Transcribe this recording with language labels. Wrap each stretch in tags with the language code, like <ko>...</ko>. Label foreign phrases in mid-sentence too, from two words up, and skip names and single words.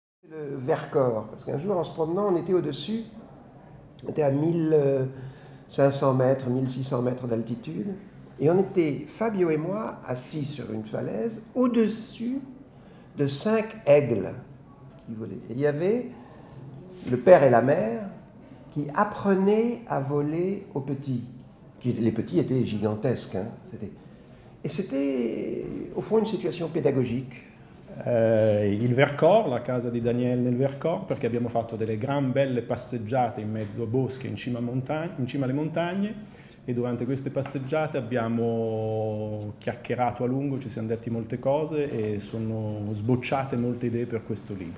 <fr>Le Vercors, parce qu'un jour en se promenant, on était au-dessus, on était à 1500 mètres, 1600 mètres d'altitude, et on était, Fabio et moi, assis sur une falaise, au-dessus de 5 aigles qui volaient. Et il y avait le père et la mère qui apprenaient à voler aux petits. Les petits étaient gigantesques, hein. Et c'était au fond une situation pédagogique.</fr> <it>Il Vercors, la casa di Daniel nel Vercors, perché abbiamo fatto delle gran belle passeggiate in mezzo a boschi, in cima alle montagne, e durante queste passeggiate abbiamo chiacchierato a lungo, ci siamo detti molte cose e sono sbocciate molte idee per questo libro.</it>